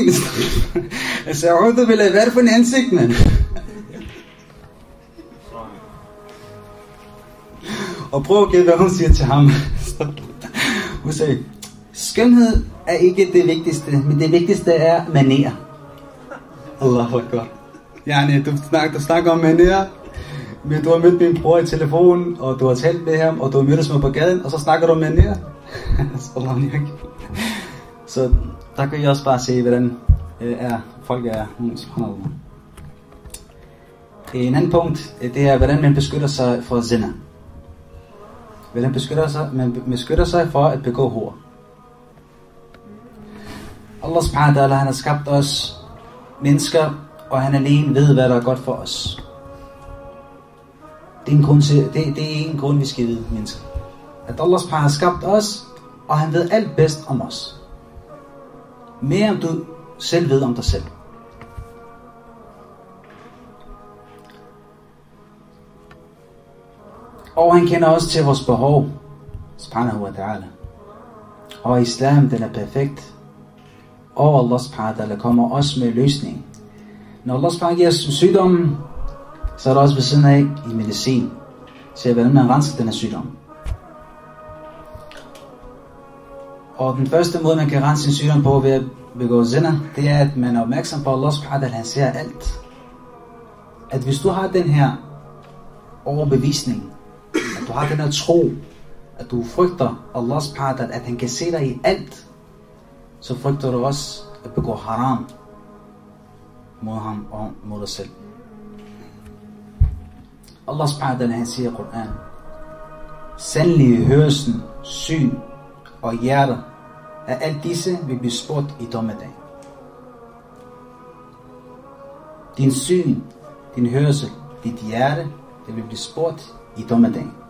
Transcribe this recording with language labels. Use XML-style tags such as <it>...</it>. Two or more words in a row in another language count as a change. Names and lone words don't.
<da>Jeg sagde,</da> <ar>أعوذ بالله,</ar> <da>hvad er det for en ansigt, mand? Og prøv at gætte, hvad hun siger til ham. Hun sagde, skønhed er ikke det vigtigste, men det vigtigste er manér.</da> <ar>الله أكبر.</ar> <da>Yani, du snakker om manér, men du har mødt min bror i telefonen, og du har talt med ham, og du har mødtes med på gaden, og så snakker du om manér. Så der kan jeg også bare se, hvordan folk er. En anden punkt, det er, hvordan man beskytter sig for zina. Hvordan man beskytter sig for at begå hor.</da> <ar>الله سبحانه وتعالى,</ar> <da>han har skabt os mennesker, og han alene ved, hvad der er godt for os. Det er en grund, vi skal vide, mennesker. At</da> <ar>الله سبحانه</ar> <da>har skabt os, og han ved alt bedst om os. Mere end du selv ved om dig selv. Og han kender også til vores behov,</da> <ar>سبحانه وتعالى.</ar> <da>Og islam, den er perfekt. Og</da> <ar>الله سبحانه وتعالى</ar> <da>kommer også med løsning. Når</da> <ar>الله سبحانه</ar> <da>giver os sygdommen, så er der også ved siden af i medicin. Så hvordan man renser den her sygdom. Og den første måde, man kan rense sin sygdom på ved at begå zina, det er, at man er opmærksom på</da> <ar>الله سبحانه وتعالى,</ar> <da>han ser alt. At hvis du har den her overbevisning, at du har den her tro, at du frygter</da> <ar>الله سبحانه وتعالى,</ar> <da>at han kan se dig i alt, så frygter du også at begå haram mod ham og mod dig selv.</da> <ar>الله سبحانه وتعالى,</ar> <da>han siger i Koran: sandelig hørelsen, syn og hjerter af alt disse vil blive spurgt i dommedag. Din syn, din hørelse, dit hjerte, det vil blive spurgt i dommedag.</da>